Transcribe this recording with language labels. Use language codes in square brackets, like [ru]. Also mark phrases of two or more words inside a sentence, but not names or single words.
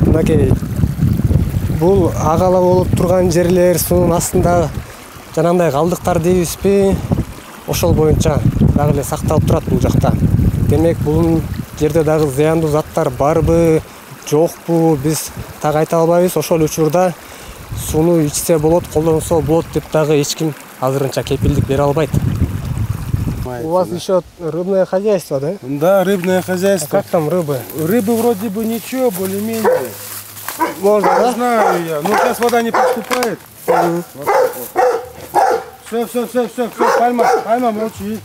[ky] Мынакей бул агала болуп турган жерлер, суунун астында жанагындай калдыктар дейбизби, ошол боюнча дагы эле сакталып турат бул жакта. Демек бул жерде дагы зыяндуу заттар барбы, жокпу, биз так айта албайбыз. Ошол учурда сууну ичсе болот, колдонсо болот деп дагы эч ким азырынча кепилдик бере албайт. [ru] У вас еще рыбное хозяйство, да? Да, рыбное хозяйство. Как там рыбы? Рыбы вроде бы ничего, более-менее. Можно, да? Знаю я. Но сейчас вода не поступает. Все, пальма, молчи.